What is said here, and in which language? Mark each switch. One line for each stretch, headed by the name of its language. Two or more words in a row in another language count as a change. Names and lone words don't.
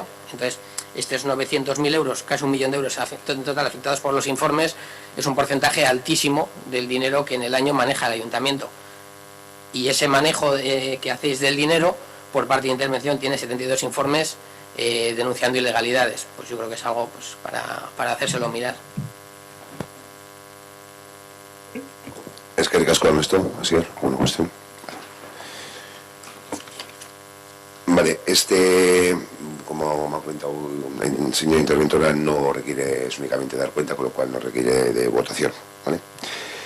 Spanish: Entonces, estos 900.000 euros, casi 1 millón de euros en total afectados por los informes, es un porcentaje altísimo del dinero que en el año maneja el ayuntamiento. Y ese manejo que hacéis del dinero, por parte de intervención, tiene 72 informes denunciando ilegalidades. Pues yo creo que es algo pues, para hacérselo mirar.
Basque: Eskerrik asko, Ernesto. Asier,
Spanish: buena cuestión. Vale, como me ha comentado el señor interventora, no requiere, es únicamente dar cuenta, con lo cual no requiere de votación, ¿vale?